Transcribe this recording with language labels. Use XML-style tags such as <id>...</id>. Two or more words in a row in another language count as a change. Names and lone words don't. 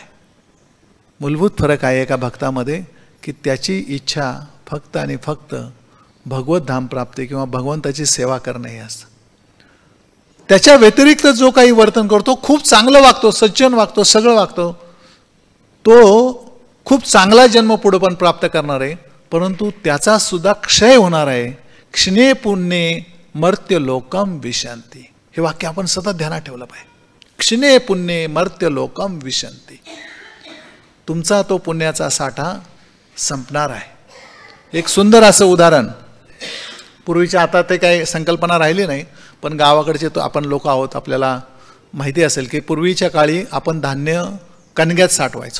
<mr>मूलभूत फरक आहे एका भक्तामध्ये की त्याची इच्छा फक्त आणि फक्त भगवत धाम प्राप्ती किंवा भगवंताची सेवा करणे हे असतं. त्याच्या व्यतिरिक्त जो काही वर्तन करतो, खूप चांगलं वागतो, सज्जन वागतो, सगळं वागतो, तो खूप चांगला जन्म पुढे पण प्राप्त करणार आहे. परंतु त्याचा सुद्धा क्षय होणार आहे.</mr> <sa>क्षणे पुण्ये मर्त्य लोकम विशंती.</sa> <mr>हे वाक्य आपण सतत ध्यानात ठेवलं पाहिजे.</mr> <sa>क्षणे पुण्ये मर्त्य लोकम विशंती.</sa> <mr>तुमचा तो पुण्याचा साठा संपणार आहे. एक सुंदर असं उदाहरण, पूर्वीच्या आता ते काही संकल्पना राहिली नाही, पण गावाकडचे तो आपण लोक आहोत, आपल्याला माहिती असेल की पूर्वीच्या काळी आपण धान्य कणग्यात साठवायचो.</mr>